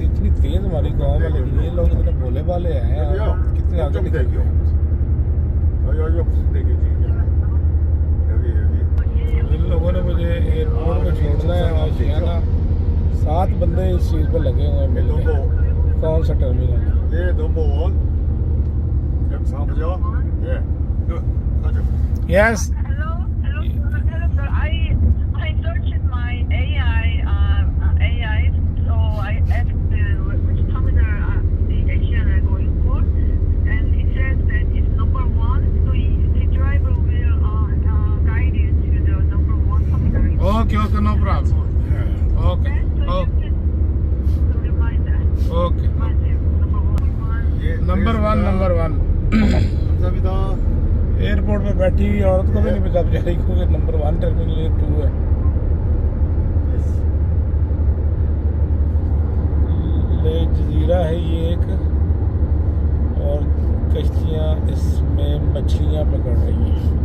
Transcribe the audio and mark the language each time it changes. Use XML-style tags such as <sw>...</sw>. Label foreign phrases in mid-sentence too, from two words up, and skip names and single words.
<hi>इतनी तेज हमारी कौम है, लेकिन ये लोग इतने भोले भाले हैं यार, कितने आगे निकल गए।</hi> <ko>여기가 무슨 대교지? 여기.</ko> <hi>इन लोगों ने मुझे एयरपोर्ट में छोड़ना है और शियाना 7 बंदे इस चीज़ पर लगे हुए हैं मिलने। कौन सा टर्मिनल है?</hi> <ko>예, 넘버 1. 여기 사무죠? 예. 그 가죠.</ko> <en>यस Hello, sir. I searched my AI, so I asked which terminal the Asian are going for, and it says that it's number 1. So the driver will guide you to the number 1 terminal. ok ok no problem ok So you can remind that. ok Remind them, number 1.</en> <ko>예.</ko> <en>number 1 number 1</en> <ko>감사합니다.</ko> <hi>एयरपोर्ट में बैठी हुई औरत को भी नहीं पता बेचारी को कि नंबर 1 टर्मिनल 2 है। ले जजीरा है ये एक, और कश्तियाँ इसमें मछलियाँ पकड़ रही हैं।</hi>